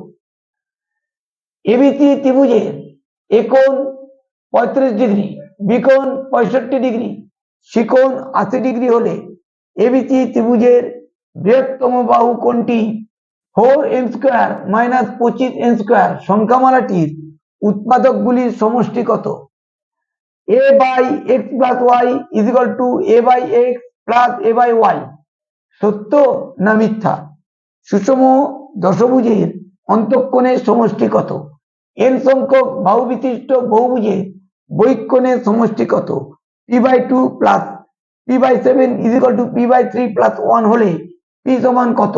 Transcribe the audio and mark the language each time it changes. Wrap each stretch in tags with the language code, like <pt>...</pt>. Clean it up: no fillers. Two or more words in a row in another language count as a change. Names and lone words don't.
<bn>এবিসি ত্রিভুজের একোণ 35 ডিগ্রি, বিকোণ 65 ডিগ্রি, শিকোণ 80 ডিগ্রি হলে এবিসি ত্রিভুজের বৃহত্তম বাহু কোনটি? 4n² - 25n² সংখ্যামালাটির উৎপাদকগুলির সমষ্টি কত? a/x + y = a/x + a/y সত্য না মিথ্যা? সুষম দশভুজের অন্তঃকোণের সমষ্টি কত? n সংখ্যক বাহু বিশিষ্ট বহুভুজের বহিঃকোণের সমষ্টি কত? p/2 + p/7 = p/3 + 1 হলে p সমান কত?</bn>